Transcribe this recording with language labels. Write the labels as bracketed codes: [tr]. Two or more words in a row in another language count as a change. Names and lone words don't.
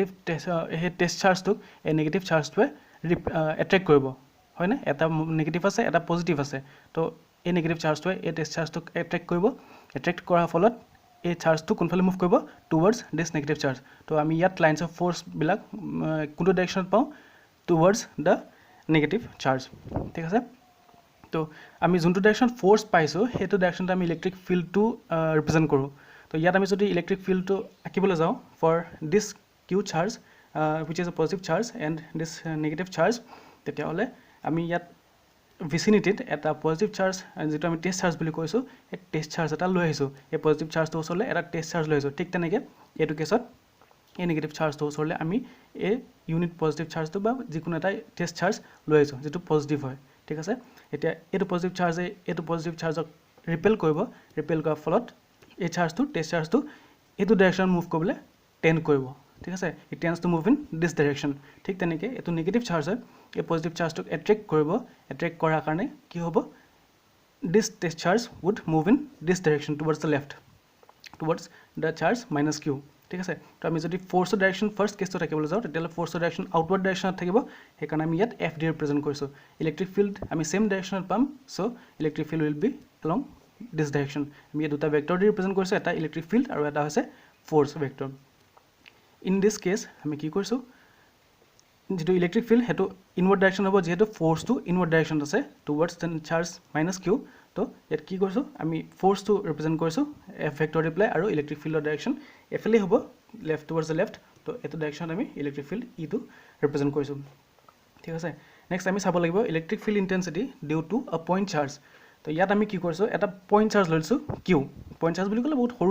[en] test chargeটোক [as] এই [en] negative chargeটোৱে [as] এট্ৰেক্ট কৰিব হয়নে এটা নেগেটিভ আছে এটা পজিটিভ আছে তো এই [en] negative chargeটোৱে [as] এই [en] test chargeটোক [as] এট্ৰেক্ট কৰিব এট্ৰেক্ট কৰাৰ ফলত এই চাৰ্জটো কোনফালে মুভ কৰিব [en] towards this negative charge [as] তো আমি ইয়াত [en] lines of force [as] বিলাক কোনটো ডাইৰেকশ্যনত পাওঁ [en] towards the negative charge [as] ঠিক আছে তো আমি যোনটো [en] direction force [as] পাইছো সেইটো ডাইৰেকশ্যনত আমি [en] electric fieldটো [as] ৰিপ্ৰেজেন্ট কৰো তো ইয়াত আমি যদি [en] electric fieldটো [as] আঁকিবলৈ যাওঁ [en] for this Q charge which is a positive charge and this negative charge [as] তেতিয়া হলে আমি ইয়াত ভিসিনিটিত এটা [en] positive charge [as] যেটো আমি [en] test charge [as] বুলি কৈছো এই [en] test charge [as] এটা লৈ আহিছো এই [en] positive chargeটো [as] ওচৰলে এটা [en] test charge [as] লৈ আহিছো ঠিক তেনেকৈ এটো কেছত এই [en] negative chargeটো [as] ওচৰলে আমি এই [en] unit positive chargeটো [as] বা যিকোনো এটা [en] test charge [as] লৈ আহিছো যেটো পজিটিভ হয় ঠিক আছে এতিয়া এটো [en] positive chargeে [as] এটো [en] positive chargeক [as] ৰিপেল কৰাৰ ফলত এই [en] chargeটো test chargeটো [as] এটো [en] direction move [as] কৰিবলৈ টেন্ড কৰিব ঠিক আছে [en] it tends to move in this direction [as] ঠিক তেনেকৈ এটো [en] negative charge [as] হয় এই [en] positive chargeটোক [as] এট্ৰেক্ট কৰাৰ কাৰণে কি হ'ব [en] this test charge would move in this direction towards the left towards the charge minus q [as] ঠিক আছে তো আমি যদি [en] forceৰ direction first caseটো [as] থাকিবলৈ যাওঁ তেতিয়া [en] forceৰ direction outward directionত [as] থাকিব সেইকাৰণে আমি ইয়াত এফ ডি ৰিপ্ৰেজেন্ট কৰিছো [en] electric field [as] আমি [en] same directionত [as] পাম [en] so electric field will be along this direction [as] আমি দুটা ভেক্টৰ দি ৰিপ্ৰেজেন্ট কৰিছো এটা [en] electric field [as] আৰু এটা হৈছে [en] force vector in this case [as] আমি কি কৰিছো যেটো [en] electric field [as] হেতু [en] inward direction [as] হ'ব যেহেতু [en] force two inward direction [as] আছে টুৱাৰ্ডছ [en] the charge minus Q [as] তো ইয়াত কি কৰিছো আমি [en] force two [as] ৰিপ্ৰেজেন্ট কৰিছো [en] F vector reply [as] আৰু [en] electric fieldৰ direction [as] এফালে হ'ব [en] left towards the left [as] তো এটো ডাইৰেকশ্যন আমি [en] electric field E two [as] ৰিপ্ৰেজেন্ট কৰিছো ঠিক আছে নেক্সট আমি চাব লাগিব [en] electric field intensity due to a point charge [as] তো ইয়াত আমি কি কৰিছো এটা [en] point charge [as] লৈছো [en] Q point charge [as] বুলি ক'লে বহুত সৰু